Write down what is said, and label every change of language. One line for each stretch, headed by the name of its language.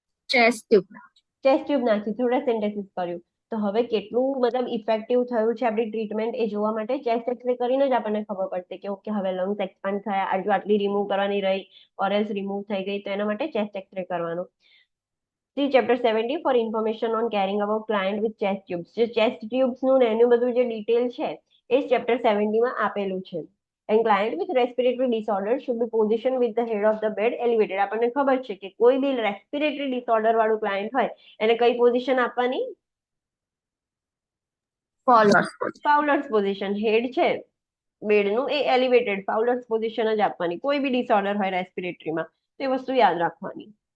Gujarati: Chest tube. Chest tube નાખી, થોડા sentences કર્યું. તો હવે કેટલું મતલબ ઇફેક્ટિવ થયું છે આપણી ટ્રીટમેન્ટ એ જોવા માટે ચેસ્ટ એક્સરે કરીને જ આપણને ખબર પડશે કે ઓકે હવે લંગ્સ એક્સપાન્ડ થયા, આટલી રિમૂવ કરવાની રહી ઓર એલ્સ રિમૂવ થઈ ગઈ, તો એના માટે ચેસ્ટ એક્સરે કરવાનો.
English: See chapter 70 for information on caring about client with chest tubes.
Gujarati: જે chest tubes નું ને એનું બધું જે ડિટેલ છે એ ચેપ્ટર 70 માં આપેલું છે.
English: And client with respiratory disorder should be positioned with the head of the bed elevated.
Gujarati: આપણને ખબર છે કે કોઈ બી રેસ્પિરેટરી ડિસઓર્ડર વાળું ક્લાયન્ટ હોય એને કઈ પોઝિશન આપવાની? ફોલોઅર્સ. ફાઉલર્સ પોઝિશન. હેડ છે બેડનું એ એલિવેટેડ ફાઉલર્સ પોઝિશન જ આપવાની કોઈ બી ડિસઓર્ડર હોય રેસ્પિરેટરીમાં, તો એ વસ્તુ યાદ રાખવાની.